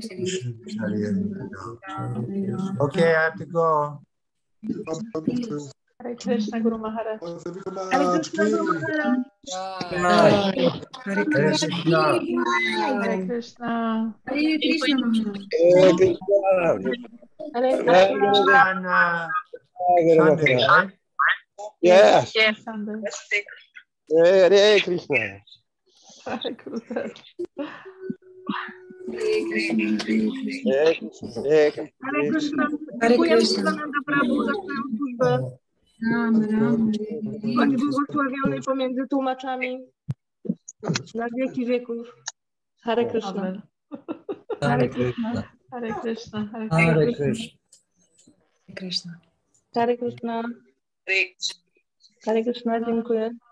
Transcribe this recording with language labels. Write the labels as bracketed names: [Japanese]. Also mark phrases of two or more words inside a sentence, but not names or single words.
[English] Okay, I have to go. [Sanskrit] Hare Krishna Guru Maharaj. Trivikrama Hare Krishna. Hare Krishna. Hare Krishna. Hare [English] Sunday, right? Yes. Sunday. [Sanskrit] Hare Krishna. Hare Krishna. Hare Krishna. [Polish] Dziękujemy Nanda Prabhu za swoją służbę. Bądź błogosławiony pomiędzy tłumaczami na wieki wieków. [Sanskrit] Hare Krishna. Hare Krishna. Hare Krishna. Hare Hare Krishna. Krishna. Hare Krishna. Hare Krishna, [Polish] dziękuję.